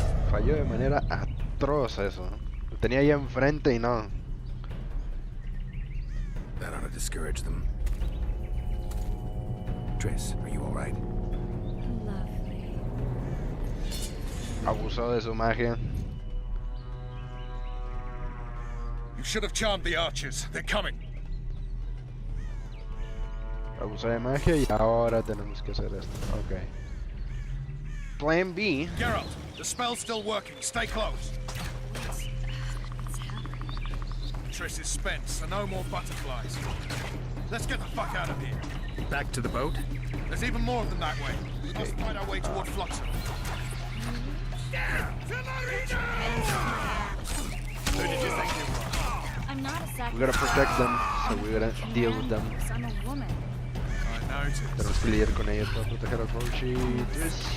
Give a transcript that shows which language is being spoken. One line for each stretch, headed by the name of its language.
Spanish: Falló de manera atroz eso. Lo tenía ahí enfrente y no.
English: That ought to discourage them. Triss, are you alright? Lovely.
Spanish: Abusó de su magia.
English: You should have charmed the archers. They're coming.
Spanish: Abusó de magia y ahora tenemos que hacer esto.
English: Ok. Plan B. Gerald, the spell's still working. Stay close. Triss is spent, so no more butterflies. Let's get the fuck out of here. Back to the boat? There's even more of them that way. We must find our way toward Fluxen. Who did you think you were? I'm not a sacrifice. We gotta protect them, so we gotta deal with them. I'm a woman. I noticed.
Spanish: Tenemos que lidiar con ellos para proteger a Roach y Triss.